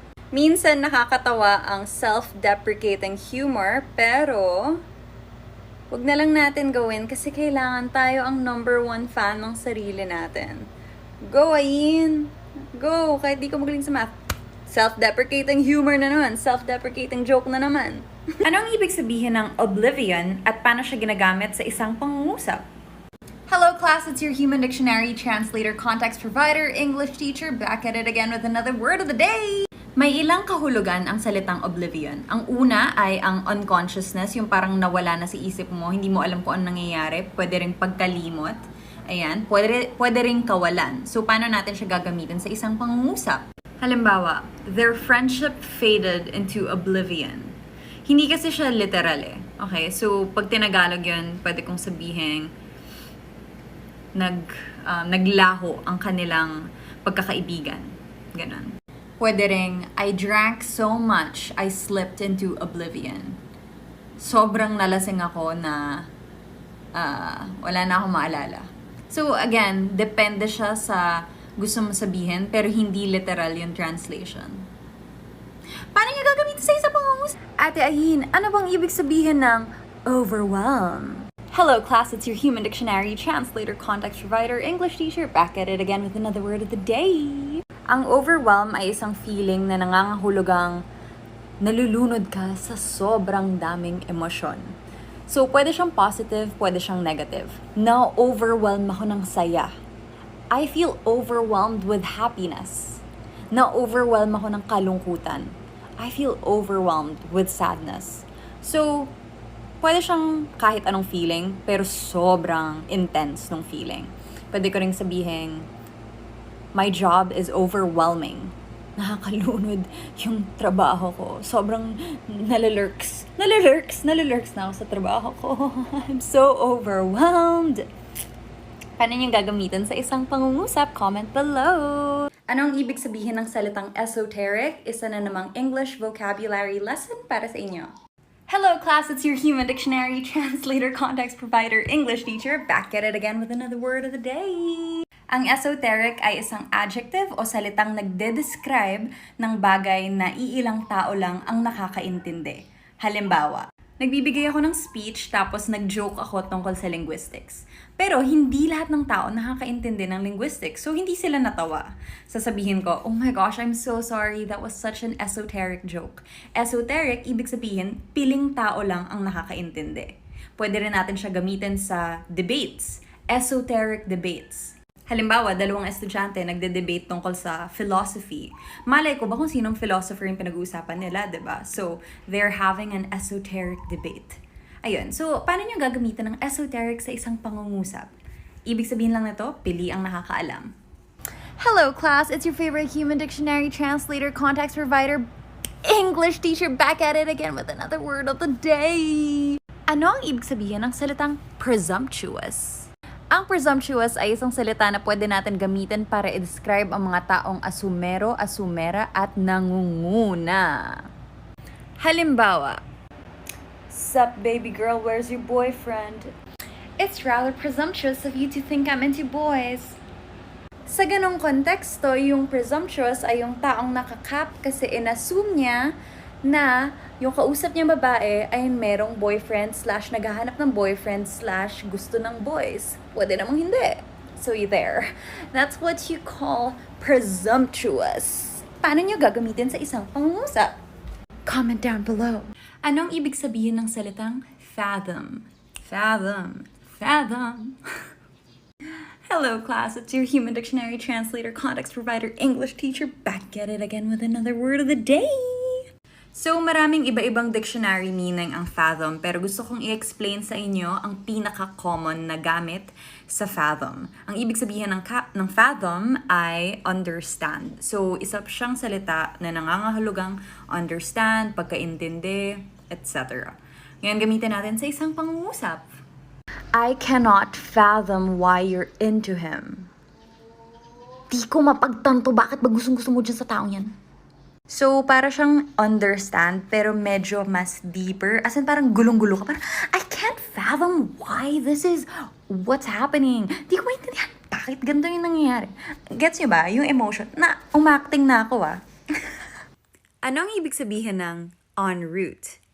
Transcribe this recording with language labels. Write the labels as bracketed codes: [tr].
[tl] Minsan nakakatawa ang self-deprecating humor, pero wag na lang natin gawin kasi kailangan tayo ang number 1 fan ng sarili natin. Go, Ayin! Go! Kahit di ka magaling sa math. Self-deprecating humor na naman. Self-deprecating joke na naman. Anong ibig sabihin ng oblivion at paano siya ginagamit sa isang pangungusap? [en] Hello class, it's your Human Dictionary translator, context provider, English teacher, back at it again with another word of the day! [tl] May ilang kahulugan ang salitang oblivion. Ang una ay ang unconsciousness, yung parang nawala na sa isip mo, hindi mo alam kung anong nangyayari, pwede ring pagkalimot. Ayan, pwede ring kawalan. So, paano natin siya gagamitin sa isang pangungusap? [en] Halimbawa, their friendship faded into oblivion. [tl] Hindi kasi siya literal eh. Okay, so pag tinagalog yun, pwede kong sabihin, naglaho ang kanilang pagkakaibigan. Ganon. Pwede ring, [en] I drank so much, I slipped into oblivion. [tl] Sobrang nalasing ako na wala na akong maalala. So again, depende siya sa gusto mo sabihin, pero hindi literal yung translation. Paano niyo gagamitin sa isang pangungusap? Ate Ayin, ano bang ibig sabihin ng overwhelm? [en] Hello class, it's your Human Dictionary translator, context provider, English teacher, back at it again with another word of the day. [tl] Ang overwhelm ay isang feeling na nangangahulugang nalulunod ka sa sobrang daming emosyon. So, pwede siyang positive, pwede siyang negative. Na-overwhelm ako ng saya. [en] I feel overwhelmed with happiness. [tl] Na-overwhelm ako ng kalungkutan. [en] I feel overwhelmed with sadness. So, [tl] pwede siyang kahit anong feeling, pero sobrang intense ng feeling. Pwede ko ring sabihin, [en] my job is overwhelming. [tl] Nakakalunod yung trabaho ko. Sobrang nalalurks na ako sa trabaho ko. [en] I'm so overwhelmed. [tl] Paano niyong gagamitin sa isang pangungusap? Comment below! Anong ibig sabihin ng salitang esoteric? Isa na namang English vocabulary lesson para sa inyo. [en] Hello class, it's your Human Dictionary translator, context provider, English teacher, back at it again with another word of the day! [tl] Ang esoteric ay isang adjective o salitang nagde-describe ng bagay na iilang tao lang ang nakakaintindi. Halimbawa, nagbibigay ako ng speech tapos nag-joke ako tungkol sa linguistics. Pero hindi lahat ng tao nakakaintindi ng linguistics, so hindi sila natawa. Sasabihin ko, [en] oh my gosh, I'm so sorry, that was such an esoteric joke. [tl] Esoteric, ibig sabihin, piling tao lang ang nakakaintindi. Pwede rin natin siya gamitin sa debates, esoteric debates. Halimbawa, dalawang estudyante nagde-debate tungkol sa philosophy. Malay ko ba kung sinong philosopher yung pinag-uusapan nila, diba? [en] So, they're having an esoteric debate. [tl] Ayun, so paano nyo gagamitin ng esoteric sa isang pangungusap? Ibig sabihin lang nito, pili ang nakakaalam. [en] Hello class, it's your favorite human dictionary translator, context provider, English teacher back at it again with another word of the day. [tl] Ano ang ibig sabihin ng salitang presumptuous? Ang presumptuous ay isang salita na pwede natin gamitin para i-describe ang mga taong asumero, asumera at nangunguna. [en] Halimbawa, "Sup baby girl, where's your boyfriend? It's rather presumptuous of you to think I'm into boys." [tl] Sa ganong konteksto, yung presumptuous ay yung taong nakakap kasi inassume niya na yung kausap niyang babae ay merong boyfriend / naghahanap ng boyfriend / gusto ng boys. Pwede namang hindi. [en] So there. That's what you call presumptuous. [tl] Paano niyo gagamitin sa isang pangungusap? Comment down below. Anong ibig sabihin ng salitang fathom? Fathom. Fathom. Hello class, it's your human dictionary translator, context provider, English teacher, back at it again with another word of the day. So maraming iba-ibang dictionary meaning ang fathom, pero gusto kong i-explain sa inyo ang pinaka-common na gamit sa fathom. Ang ibig sabihin ng fathom ay understand. So isa siyang salita na nangangahulugang understand, pagkaintindi, etc. Ngayon gamitin natin sa isang pangungusap. [en] I cannot fathom why you're into him. [tl] Di ko mapagtanto bakit ba gustong-gusto mo dyan sa taong yan. So, para siyang understand, pero medyo mas deeper. [en] As in, [tl] parang gulong-gulo ka. [en] Parang, I can't fathom why this is what's happening. [tl] Di ko maintindihan bakit ganito yung nangyayari. Gets nyo ba? Yung emotion. Na, umacting na ako Ano ang ibig sabihin ng en route?